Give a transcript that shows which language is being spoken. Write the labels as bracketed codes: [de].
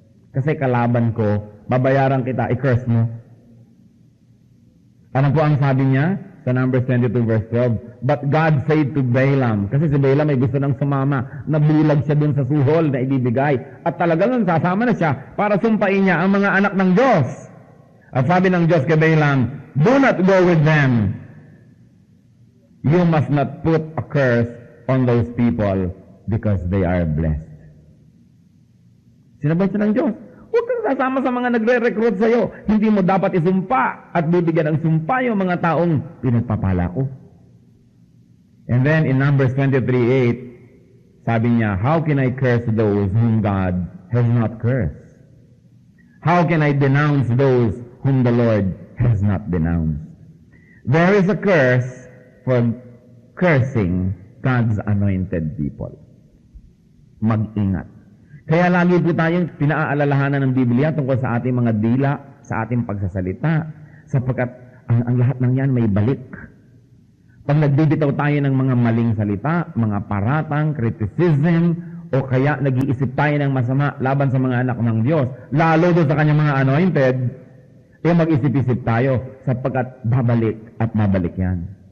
[tl] Kasi kalaban ko, babayaran kita, i-curse mo. Ano po ang sabi niya? Sa Numbers 22:12. [en] But God said to Balaam, [tl] kasi si Balaam ay gusto nang sumama, nabulag siya dun sa suhol na ibibigay. At talagang sasama na siya para sumpain niya ang mga anak ng Diyos. At sabi ng Diyos kay Balaam, [en] do not go with them. You must not put a curse on those people because they are blessed. [tl] Sinabay siya ng Diyos, huwag kang sasama sa mga nagre-recruit sa'yo. Hindi mo dapat isumpa at bibigyan ng sumpa yung mga taong pinagpapala ko. [en] And then in Numbers 23:8, [tl] sabi niya, [en] how can I curse those whom God has not cursed? How can I denounce those whom the Lord has not denounced? There is a curse for cursing God's anointed people. [tl] Mag-ingat. Kaya lagi po tayong pinaaalalahanan ng Biblia tungkol sa ating mga dila, sa ating pagsasalita, sapagkat ang lahat ng yan may balik. Pag nagbibitaw tayo ng mga maling salita, mga paratang, criticism, o kaya nag-iisip tayo ng masama laban sa mga anak ng Diyos, lalo doon sa kanyang mga anointed, mag-isip-isip tayo sapagkat babalik at mabalik yan.